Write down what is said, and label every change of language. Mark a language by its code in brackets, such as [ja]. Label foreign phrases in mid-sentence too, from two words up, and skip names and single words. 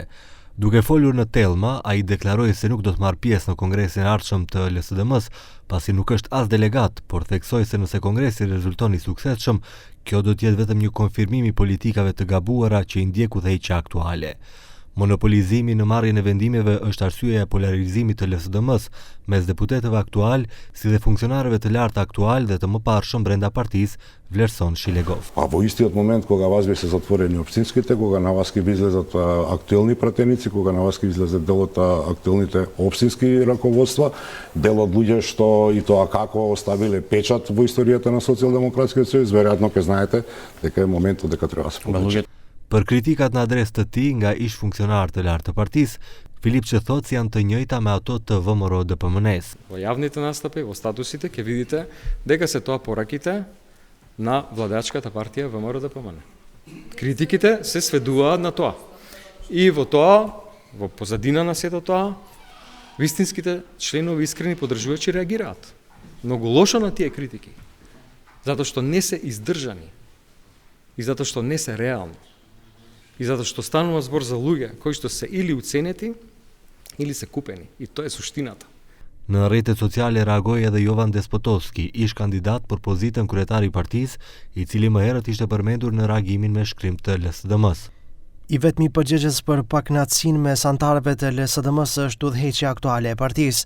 [sq] Duke folur në Tellma, ai deklaroi se nuk do të marrë pjesë në kongresin e ardhshëm të LSDM-s, pasi nuk është as delegat, por theksoi se nëse kongresi rezulton i suksesshëm, kjo do të jetë vetëm një konfirmim i politikave të gabuara që i ndjek udhëheqja aktuale. Monopolizimi në marrjen e vendimeve është arsyeja e polarizimit të LSDM-s mes deputetëve aktual, si dhe funksionarëve të lartë aktual dhe të mëparshëm brenda partisë, vlerëson Shilegov. [mk] A во истиот момент кога вас беше затворени општинските, кога на вас ќе излезат актуелни пратеници, кога на вас ќе излезат дел од актуелните општински раководства, дел од луѓе што и тоа како оставиле печат во историјата на Социјалдемократскиот сојуз, веројатно ќе знаете дека е моментот дека треба да се повеќе. [sq] Për kritikat në adresë të tij nga ish funksionar të lartë të partisë, Filipçe thotë se janë të njëjta me ato të ВМРО-DPMNE-s. [mk] Во јавните настапи, во статусите ќе видите дека се тоа пораките на владачката партија ВМРО-DPMNE. Критиките се сведуваат на тоа. И во тоа, во позадина на сето тоа, вистинските членови искрени поддржувачи реагираат. Многу лошо на тие критики, затоа што не се издржани и затоа што не се реални. И затоа што станува збор за луѓе кои што се или уценети, или се купени. И тоа е суштината. [sq] Në rrjetet sociale reagoi edhe Jovan Despotovski, ish kandidat për pozitën kryetari i partisë, i cili më herët ishte përmendur në reagimin me shkrim të LSDM-s. I vetmi përgjegjës për pakënaqësinë mes anëtarëve të LSDM-s është udhëheqja aktuale e partisë.